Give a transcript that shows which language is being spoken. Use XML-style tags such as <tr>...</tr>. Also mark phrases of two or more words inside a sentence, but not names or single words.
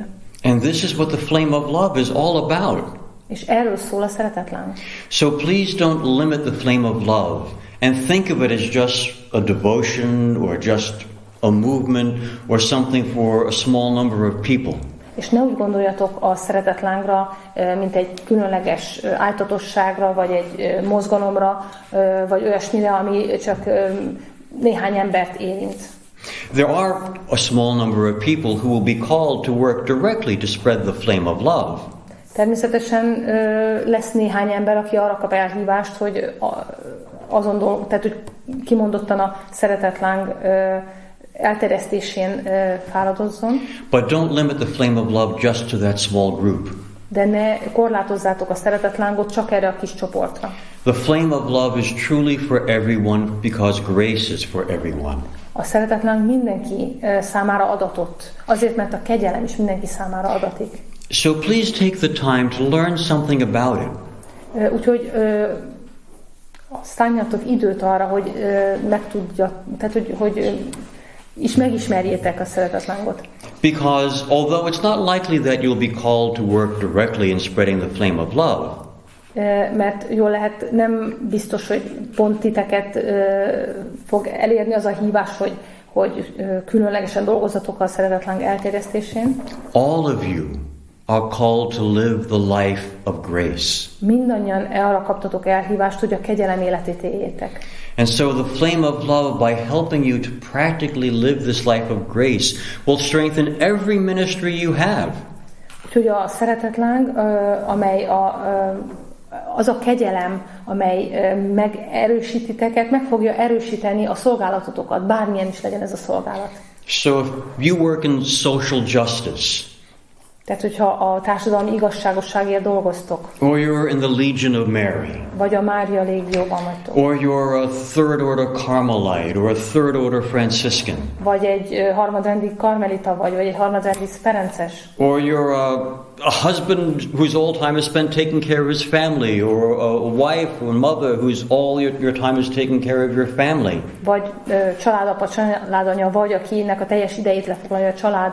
<en>And this is what the flame of love is all about.</en> <hu>És erről szól a Szeretetláng.</hu> <en>So please don't limit the flame of love and think of it as just a devotion or just a movement or something for a small number of people.</en> <hu>És ne úgy gondoljatok a Szeretetlángra, mint egy különleges ájtatosságra, vagy egy mozgalomra, vagy olyasmire, ami csak néhány embert érint.</hu> <en>There are a small number of people who will be called to work directly to spread the flame of love.</en> <hu>Természetesen lesz néhány ember, aki arra kap elhívást, hogy tehát hogy kimondottan a Szeretetláng elterjesztésén fáradozzon.</hu> <en>But don't limit the flame of love just to that small group.</en> <hu>De ne korlátozzátok a Szeretetlángot csak erre a kis csoportra.</hu> <en>The flame of love is truly for everyone because grace is for everyone.</en> <hu>A Szeretetláng mindenki számára adatott, azért, mert a kegyelem is mindenki számára adatik.</hu> <en>So please take the time to learn something about it.</en> <hu>Úgyhogy szálljatok időt arra, hogy tehát hogy megismerjétek a Szeretetlángot.</hu> <en>Because although it's not likely that you'll be called to work directly in spreading the flame of love,</en> <hu>mert jól lehet, nem biztos, hogy pont titeket fog elérni az a hívás, hogy különlegesen dolgozzatok a Szeretetláng elterjesztésén.</hu> <en>all of you are called to live the life of grace.</en> <hu>Mindannyian arra kaptatok elhívást, hogy a kegyelem életét éljétek.</hu> <en>And so the flame of love, by helping you to practically live this life of grace, will strengthen every ministry you have.</en> <hu>Úgyhogy a Szeretetláng, amely az a kegyelem, amely megerősíti titeket, meg fogja erősíteni a szolgálatotokat, bármilyen is legyen ez a szolgálat.</hu> <en>So if you work in social justice,</en> <hu>Tehát, hogyha a társadalmi igazságosságért dolgoztok,</hu> <en>or you're in the Legion of Mary,</en> <hu>vagy a Mária légióban vagytok,</hu> <en>or you're a third order Carmelite, or a third order Franciscan,</en> <hu>vagy egy harmadrendi karmelita vagy egy harmadrendi ferences,</hu> <en>or you're a husband whose all time is spent taking care of his family, or a wife or mother whose all your time is taking care of your family.</en> <hu>vagy családapa, családanya vagy, akinek a teljes idejét lefoglalja a család.</hu>